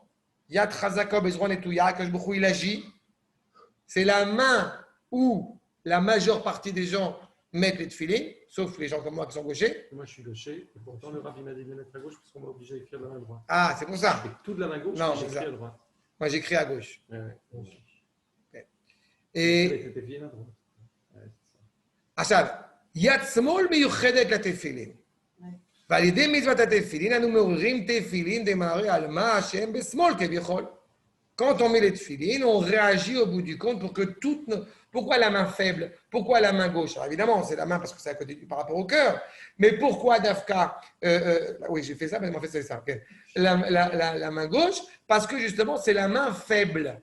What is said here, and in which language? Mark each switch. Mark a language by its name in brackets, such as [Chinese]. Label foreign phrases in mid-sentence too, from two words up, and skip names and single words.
[Hebrew] יד חזקה בזרוע נטויה, הקדוש ברוך הוא, [French] il agit. C'est la main où la majeure partie des gens mettent les tefilines, sauf les gens comme moi qui sont gauchers. moi, je suis gaucher, et pourtant, le rabbi m'a dit de les mettre à gauche parce qu'on m'a obligé à écrire de la main droite. Ah, c'est pour ça. Et tout de la main gauche, Non, j'écris c'est ça. à droite. Moi, j'écris à gauche. Ouais, ouais. Et C'était bien à droite. Ouais, c'est ça. [Hebrew] עכשיו, יד שמאל מיוחדת לתפילין. ועל ידי מצוות התפילין אנו מעוררים תפילין דמראה על מה שהם בשמאל כביכול. [French] Quand on met les tefilines, on réagit au bout du compte pour que toutes nos... Pourquoi la main faible? Pourquoi la main gauche? Alors évidemment, c'est la main parce que c'est à côté par rapport au cœur. Mais pourquoi Dafka oui, j'ai fait ça, mais en fait, c'est ça. Okay. La main gauche, parce que justement, c'est la main faible.